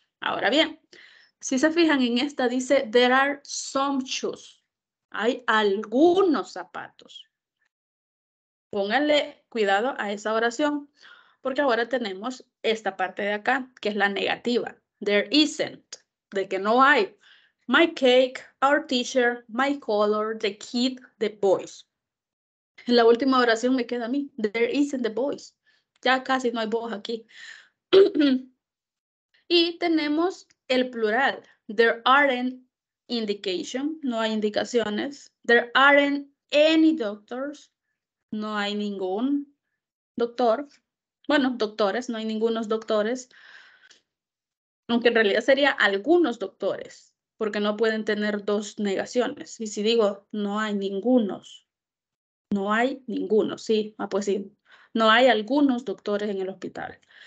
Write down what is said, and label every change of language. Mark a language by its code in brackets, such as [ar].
[es] Ahora bien, si se fijan en esta dice, [en] there are some shoes. [es] Hay algunos zapatos. Pónganle cuidado a esa oración, porque ahora tenemos esta parte de acá, que es la negativa. [en] There isn't, [es] de que no hay. [en] my cake, our teacher, my color, the kid, the boys. [es] En la última oración me queda a mí. [en] There isn't the boys. [es] Ya casi no hay voz aquí. Y tenemos el plural. [en] There aren't indication. [es] No hay indicaciones. [en] There aren't any doctors. [es] No hay ningún doctor. Bueno, doctores. No hay ningunos doctores. Aunque en realidad sería algunos doctores. Porque no pueden tener dos negaciones. Y si digo no hay ningunos. No hay ninguno, sí, pues sí. No hay algunos doctores en el hospital.